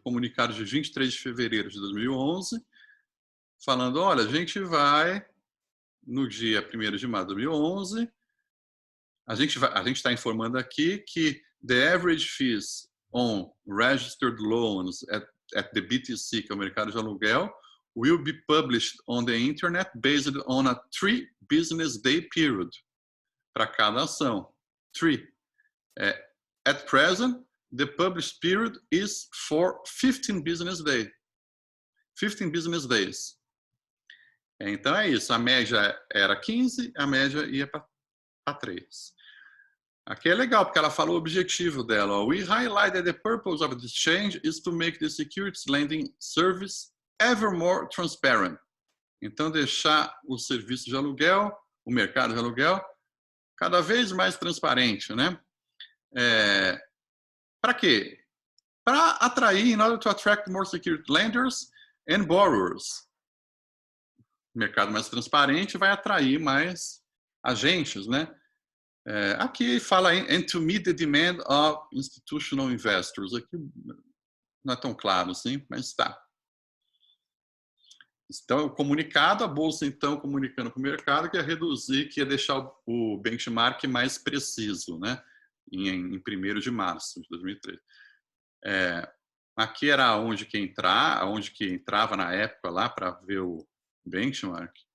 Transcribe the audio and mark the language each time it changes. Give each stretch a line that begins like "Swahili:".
Portuguese: Comunicado de 23 de fevereiro de 2011, falando, olha, a gente vai, no dia 1º de março de 2011, a gente está informando aqui que
English: the average fees on registered loans at the BTC,
Portuguese: que é o mercado de aluguel,
English: will be published on the internet based on a 3 business day period
Portuguese: para cada ação. 3.
English: At present, the published period is for 15 business days. 15 business days.
Portuguese: Então é isso, a média era 15, a média ia para 3. Aqui é legal, porque ela falou o objetivo dela.
English: We highlight that the purpose of this change is to make the securities lending service ever more transparent.
Portuguese: Então, deixar o serviço de aluguel, o mercado de aluguel, cada vez mais transparente, né? Para quê? Para atrair,
English: in order to attract more security lenders and borrowers.
Portuguese: O mercado mais transparente vai atrair mais agentes, né? Aqui fala
English: and to meet the demand of institutional investors.
Portuguese: Aqui não é tão claro assim, mas tá. Então, o comunicado, a bolsa então comunicando para o mercado que ia reduzir, que ia deixar o benchmark mais preciso, né? Em 1º de março de 2013. Aqui era onde que entrava na época lá para ver o benchmark.